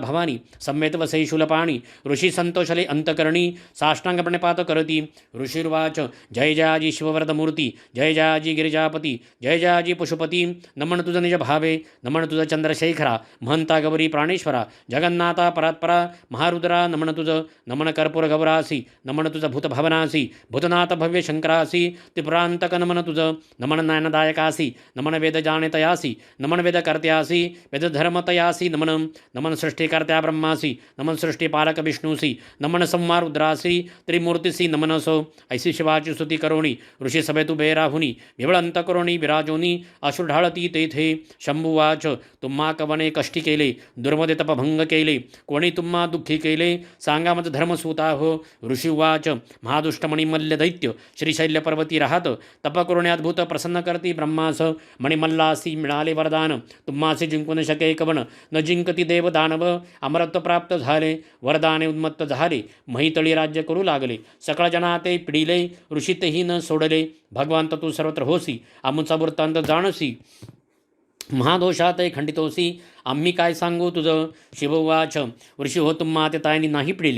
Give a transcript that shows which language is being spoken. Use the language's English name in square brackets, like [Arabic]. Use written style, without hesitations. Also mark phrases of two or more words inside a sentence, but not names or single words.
[Marathi] भवानी सम्यत वसे शूलपाणी ऋषी संतोषले अंतकरणी साष्टांगपणे पात करती ऋषीर्वाच जय जयाजी शिववरदमूर्ती जय जयाजी गिरिजापती जय जयाजी पशुपती नमन तुझ निज भावे नमन तुझ चंद्रशेखरा महंता गौरी प्राणेश्वरा जगन्नाथा परात्परा महारुद्रा नमन तुझ नमन कर्पूर गौरासी नमन तुझ भूतभवनासी भूतनाथ भव्य शंकरासी त्रिपुरांतक नमन तुझ नमन नयनदायकासी नमन वेद जाणेतयासी नमन वेद कर्त्यासी वेद धर्मतयासी नमन नमन सृष्टिकर्त्या ब्रह्मासी नमन सृष्टिपालक विष्णुसी नमन संहार रुद्रासी त्रिमूर्तिसी नमनसो ऐसी शिवाची स्तुती करोणी ऋषी सभेतु बेराहुनी विवळ अंतकरोणी विराजोनी अश्रू ढाळती तेथे शंभुवाच तुम्हा कवने कष्टी केले दुर्मदे तपभंग केले कोणी तुम्हा दुःखी केले सांगा मत धर्मसूता हो ऋषिवाच महादुष्टमणिमल्ल दैत्य श्रीशैल्य पर्वती राहत तप करुणे अद्भुत प्रसन्न करती ब्रह्मास मणिमल्लासी मिळाले वरदान तुम्हासी जिंकू न शके कवन न जिंकती देव दानव अमरत्व प्राप्त झाले वरदाने उन्मत्त झाले महितळी राज्य करू लागले सकळ जना ते पिडिले ऋषी तेही न सोडले भगवंत तू सर्वत्र होसी आमुचा वृत्तांत जाणसी महादोषात खंडितोसी आम्ही काय सांगू तुझं. शिववाच ऋषी हो तुम्हा ते तायनी नाही पिडिली.